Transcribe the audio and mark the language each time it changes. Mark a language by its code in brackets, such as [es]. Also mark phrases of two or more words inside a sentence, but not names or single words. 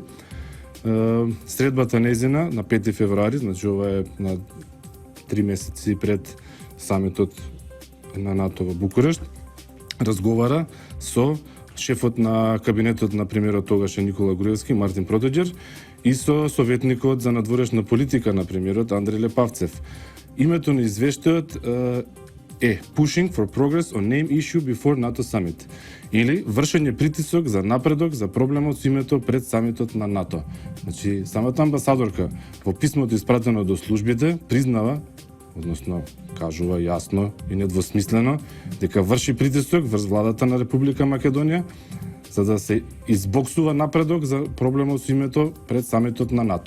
[mk] Средбата незина на 5 февруари, значи ова е на 3 месеци пред самитот на НАТО во Букурешт, разговара со шефот на кабинетот на премиерот тогаш Никола Груевски, Мартин Протоѓер, и со советникот за надворешна политика на премиерот Андреј Лепавцев. Името на извештајот е [en] Pushing for Progress on Name Issue Before NATO Summit, [mk] или вршење притисок за напредок за проблемот со името пред самитот на НАТО. Значи, самата амбасадорка во писмото испратено до службите признава, односно кажува јасно и недвосмислено, дека врши притисок врз владата на Република Македонија за да се избоксува напредок за проблемот со името пред самитот на НАТО.